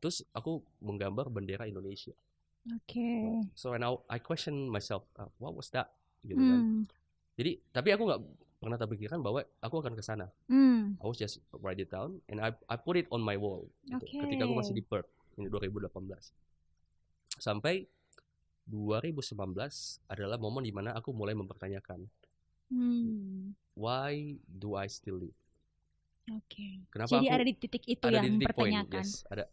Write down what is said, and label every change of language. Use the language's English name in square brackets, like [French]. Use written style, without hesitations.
[Indonesian] Terus aku menggambar bendera Indonesia. [English] So now I question myself, what was that [Indonesian] gitu kan. Jadi tapi aku nggak pernah terpikirkan bahwa aku akan ke sana. [English] I was just write it down and I put it on my wall [Indonesian] gitu. Ketika aku masih di Perth ini 2018. Sampai 2019 adalah momen di mana aku mulai mempertanyakan, [English] why do I still live? [Indonesian] Kenapa Jadi aku ada di titik itu ada yang di titik point, mempertanyakan. [English] yes.